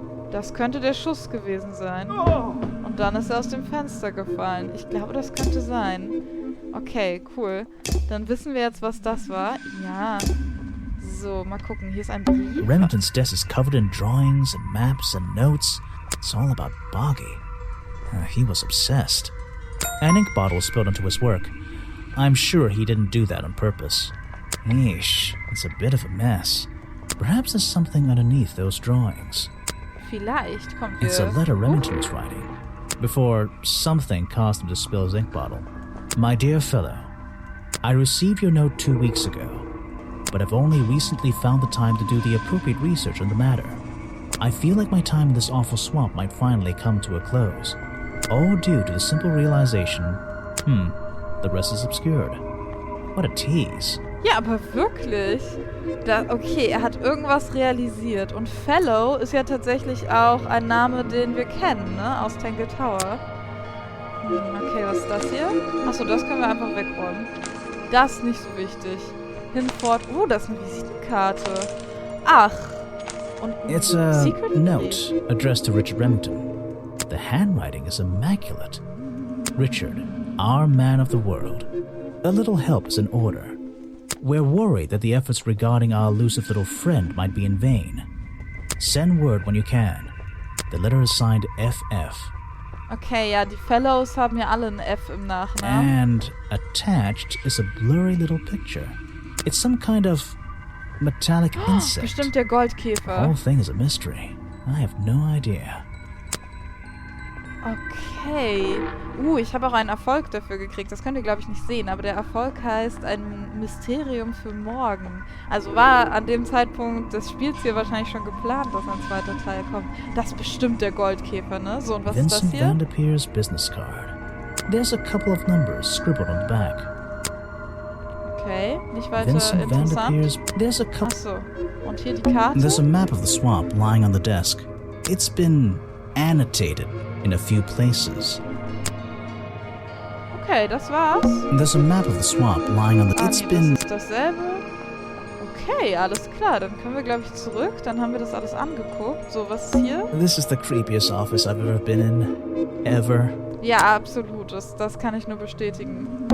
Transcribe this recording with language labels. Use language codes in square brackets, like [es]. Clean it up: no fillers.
[de] Das könnte der Schuss gewesen sein. Und dann ist er aus dem Fenster gefallen. Ich glaube, das könnte sein. Okay, cool. Dann wissen wir jetzt, was das war. Ja. So, mal gucken. Hier ist ein Brief. [en] Remington's desk is covered in drawings and maps and notes. It's all about Boggy. He was obsessed. An ink bottle spilled onto his work. I'm sure he didn't do that on purpose. Eesh, it's a bit of a mess. Perhaps there's something underneath those drawings. [de] Vielleicht kommt [en] It's a letter Remington was writing before something caused him to spill his ink bottle. My dear fellow, I received your note 2 weeks ago, but have only recently found the time to do the appropriate research on the matter. I feel like my time in this awful swamp might finally come to a close, all due to the simple realization, the rest is obscured. What a tease. [de] Ja, aber wirklich. Okay, er hat irgendwas realisiert. Und Fellow ist ja tatsächlich auch ein Name, den wir kennen, ne? Aus Tangle Tower. Okay, was ist das hier? Achso, das können wir einfach wegräumen. Das ist nicht so wichtig. Hinfort. Oh, das ist eine Visitenkarte. Ach. Und [en] It's a note addressed to Richard Remington. The handwriting is immaculate. Richard, our man of the world. A little help is in order. We're worried that the efforts regarding our elusive little friend might be in vain. Send word when you can. The letter is signed FF. [de] Okay, ja, die Fellows haben ja alle ein F im Nachnamen. [en] And attached is a blurry little picture. It's some kind of metallic insect. [de] Bestimmt der Goldkäfer. [en] The whole thing is a mystery. I have no idea. Okay. [de] Ich habe auch einen Erfolg dafür gekriegt. Das könnt ihr, glaube ich, nicht sehen. Aber der Erfolg heißt ein Mysterium für morgen. Also war an dem Zeitpunkt des Spiels hier wahrscheinlich schon geplant, dass ein zweiter Teil kommt. Das ist bestimmt der Goldkäfer, ne? So, und was ist das hier? [en] Vincent Vanderpeer's business card. There's a couple of numbers scribbled on the back. [de] Okay, nicht weiter Vincent interessant. [en] There's a couple. [de] Achso. Und hier die Karte? [en] There's a map of the swamp lying on the desk. It's been annotated in a few places. [de] Okay, das war's. [en] There's a map of the swamp lying on the... [de] Das ist dasselbe. Okay, alles klar. Dann können wir, glaube ich, zurück. Dann haben wir das alles angeguckt. So, was ist hier? [en] This is the creepiest office I've ever been in. Ever. [de] Ja, absolut. Das kann ich nur bestätigen.